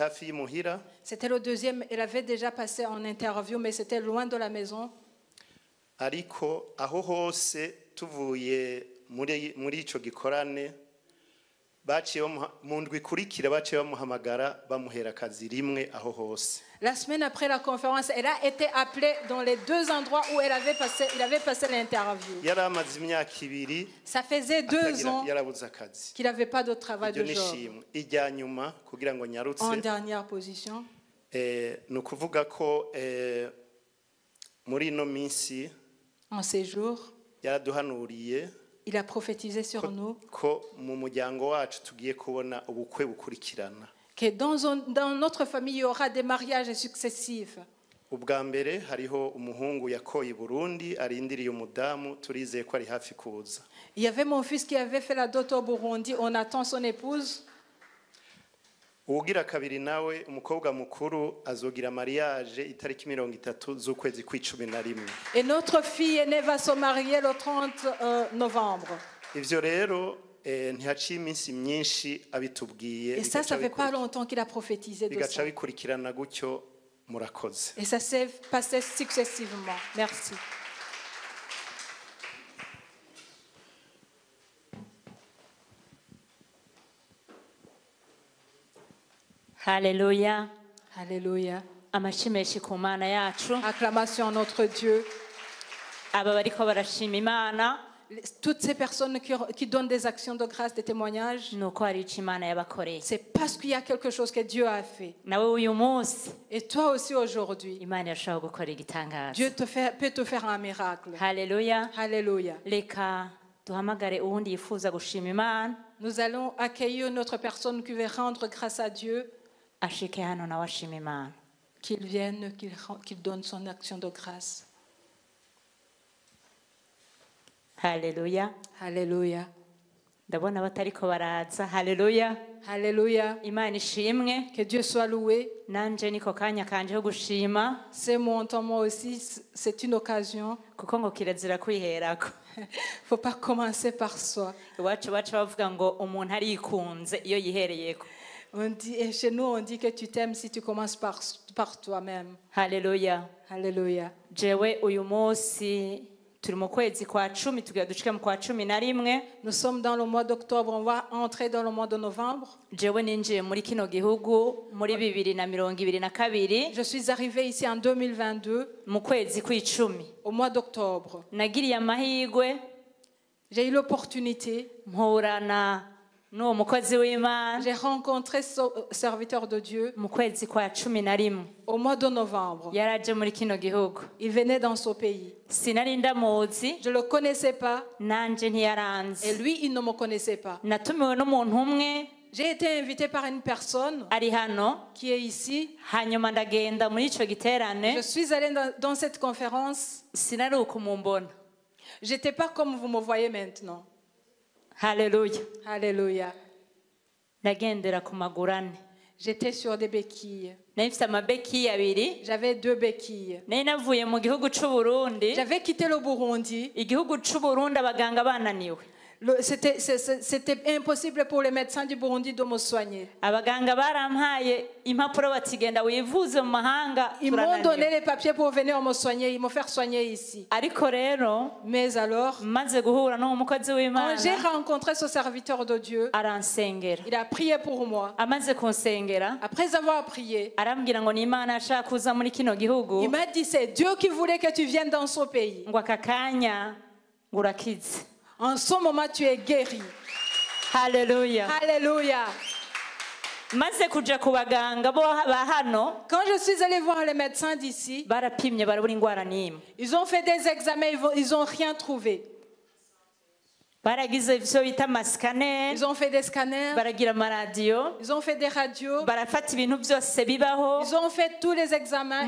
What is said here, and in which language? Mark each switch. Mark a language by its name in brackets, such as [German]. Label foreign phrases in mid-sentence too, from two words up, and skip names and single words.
[French] C'était le deuxième, elle avait déjà passé en interview mais c'était loin de la maison. [Rundi] ariko aho hose tuvuye muri ico gikorane baciye mu ndwi ikurikira baciye bamuhamagara bamuhera akazi rimwe aho hose. [French] La semaine après la conférence, elle a été appelée dans les deux endroits où il avait passé l'interview. Ça faisait 2 ans qu'il n'avait pas de travail de job. En dernière position. En ces jours, il a prophétisé sur nous que dans notre famille, il y aura des mariages successifs. [Rundi] ubwa mbere hariho umuhungu yakoye i Burundi arindiriye umudamu turizeye ko ari hafi kuza. [French] Il y avait mon fils qui avait fait la dot au Burundi, on attend son épouse. [Rundi] Ugira kabiri nawe umukobwa mukuru azogira mariage itariki 30 z'ukwezi kwa11. [French] Et notre fille aînée va se marier le 30 novembre. [Rundi] Ivyo rero ntihaciye iminsi myinshi abitubwiye. [French] Et ça fait pas longtemps qu'il a prophétisé de ça. [Rundi] Bigaca bikurikirana gutyo murakoze. [French] Et ça s'est passé successivement. Merci. Alléluia. Alléluia. [Rundi] Amashimeshi ku Mana yacu. [French] Acclamation à notre Dieu. [Rundi] Aba bariko barashima Imana. [French] Toutes ces personnes qui donnent des actions de grâce, des témoignages, c'est parce qu'il y a quelque chose que Dieu a fait. Et toi aussi aujourd'hui, Dieu peut te faire un miracle. Alléluia. Alléluia. Nous allons accueillir notre personne qui veut rendre grâce à Dieu, qu'il vienne, qu'il donne son action de grâce. Alléluia. Alléluia. [Rundi] Ndabona batariko baraza. [French] Alléluia. Alléluia. [Rundi] Imana ishimwe. [French] Que Dieu soit loué. [Rundi] Nanje niko kanya kanje ho gushima. [French] C'est mon temps moi aussi, c'est une occasion. [Rundi] Kuko ngo kirazira kwiherako. [French] Faut pas commencer par soi. [Rundi] Iwacu bavuga ngo umuntu arikunze iyo yihereyeko. [French] On dit, et chez nous on dit que tu t'aimes si tu commences par toi-même. Alléluia. Alléluia. [Rundi] Jewe uyu munsi turi mu kwezi kwa 10 tugiye dushika mu kwa 11. [French] Nous sommes dans le mois d'octobre, on va entrer dans le mois de novembre. [Rundi] Jewe ninjiye muri kino gihugu muri 2022. [French] Je suis arrivée ici en 2022 [Rundi] mu kwezi kwa10 [French] au mois d'octobre. [Rundi] Nagiriye amahirwe, [French] j'ai eu l'opportunité, [Rundi] mpurana no mukozi w'Imana. [French] J'ai rencontré ce serviteur de Dieu [Rundi] mu kwezi kwa 11 [French] au mois de novembre. [Rundi] Yaraje muri kino gihugu. [French] Il venait dans ce pays. [Rundi] Sinari ndamuzi, [French] je le connaissais pas, [Rundi] nanje ntiyaranzi, [French] et lui il ne me connaissait pas. [Rundi] Natumiwe n'umuntu umwe. [French] J'ai été invitée par une personne [Rundi] ari hano [French] qui est ici. [Rundi] Hanyuma ndagenda muri ico giterane. [French] Je suis allée dans cette conférence. [Rundi] Sinari ukumumbona. [French] J'étais pas comme vous me voyez maintenant. Alléluia. Alléluia. [Rundi] Nagendera ku magurane. [French] J'étais sur des béquilles. [Rundi] Nafise amabeki abiri. [French] J'avais 2 béquilles. [Rundi] Navuye mu gihugu c'u Burundi. [French] J'avais quitté le Burundi. [Rundi] Igihugu c'u Burundi abaganga bananiwe. [French] C'était impossible pour les médecins du Burundi de me soigner. [Rundi] Abaganga barampaye impapuro batigenda wivuze mu mahanga. [French] Ils m'ont donné les papiers pour venir me soigner, me faire soigner ici. [Rundi] Ariko rero, [French] mais alors, [Rundi] maze guhura no mukozi w'Imana, [French] quand j'ai rencontré ce serviteur de Dieu, [Rundi] aransengera. [French] Il a prié pour moi. [Rundi] Amaze kunsengera, [French] après avoir prié, [Rundi] arambwira ngo ni Imana ashaka kuza muri kino gihugu. [French] Il m'a dit c'est Dieu qui voulait que tu viennes dans ce pays. [Rundi] Ngo akakanya ngurakize. [French] En ce moment, tu es guéri. Alléluia. Alléluia. [Rundi] Maze kuja ku baganga bo hano, [French] quand je suis allée voir les médecins d'ici, [Rundi] barapimye barabura ingwara n'imwe. [French] Ils ont fait des examens, ils ont rien trouvé. [Rundi] Baragize ivyo bita mascanner. [French] Ils ont fait des scanners. [Rundi] Baragira amaradio. [French] Ils ont fait des radios. [Rundi] Barafata ibintu byose bibaho. [French] Ils ont fait tous les examens.